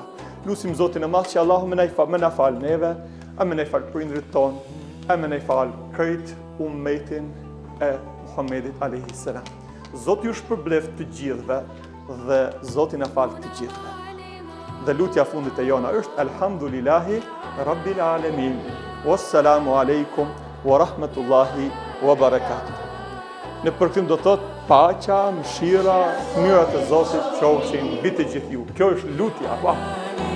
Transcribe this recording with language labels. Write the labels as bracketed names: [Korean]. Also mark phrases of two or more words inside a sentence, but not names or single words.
[Albanian] Lusim Zotin e Madh që Allahu më na fal neve, më na fal prindrit tonë, më na fal krejt ummetin e Muhamedit [Arabic] عليه السلام. [Albanian] Zoti ju shpërbleft të gjithëve dhe Zoti na fal të gjithëve. Dhe lutja fundit e jona është [Arabic] الحمد لله رب العالمين. والسلام عليكم ورحمة الله وبركاته. [Albanian] Në përkëtim do thot paqja, mëshira, mënyrat e Zotit qofshin mbi të gjithë ju. Kjo është lutja, apo?